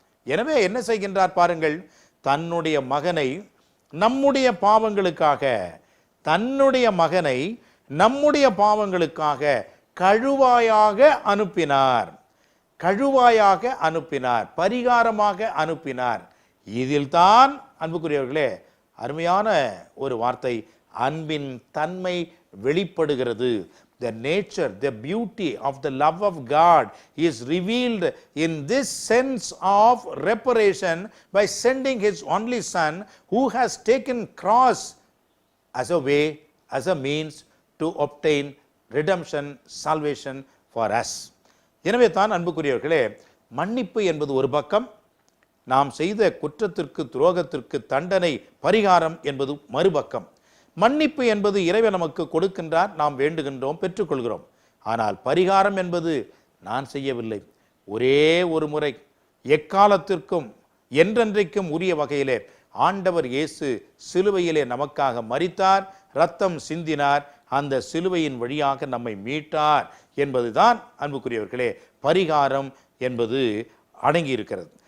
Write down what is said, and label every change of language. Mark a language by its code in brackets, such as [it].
[ta] எனவே என்ன செய்கின்றார் பாருங்கள், தன்னுடைய மகனை நம்முடைய பாவங்களுக்காக, தன்னுடைய மகனை நம்முடைய பாவங்களுக்காக கழுவாயாக அனுப்பினார், கழுவாயாக அனுப்பினார், பரிகாரமாக அனுப்பினார். இதில் தான் அன்புக்குரியவர்களே அருமையான ஒரு வார்த்தை, அன்பின் தன்மை வெளிப்படுகிறது. [en] The nature, the beauty of the love of God is revealed in this sense of reparation by sending his only son, who has taken cross as a way, as a means to obtain redemption, salvation for us. [ta] எனவே தான் அன்புக்குரியவர்களே, மன்னிப்பு என்பது ஒரு பக்கம், நாம் செய்த குற்றத்திற்கு துரோகத்திற்கு தண்டனை பரிகாரம் என்பது மறுபக்கம். மன்னிப்பு என்பது இறைவன் நமக்கு கொடுக்கின்றார், நாம் வேண்டுகின்றோம், பெற்றுக்கொள்கிறோம். ஆனால் பரிகாரம் என்பது நான் செய்யவில்லை, ஒரே ஒரு முறை எக்காலத்திற்கும் என்றென்றைக்கும் உரிய வகையிலே ஆண்டவர் இயேசு சிலுவையிலே நமக்காக மரித்தார், இரத்தம் சிந்தினார், அந்த சிலுவையின் வழியாக நம்மை மீட்டார் என்பதுதான் அன்புக்குரியவர்களே பரிகாரம் என்பது அடங்கி இருக்கிறது.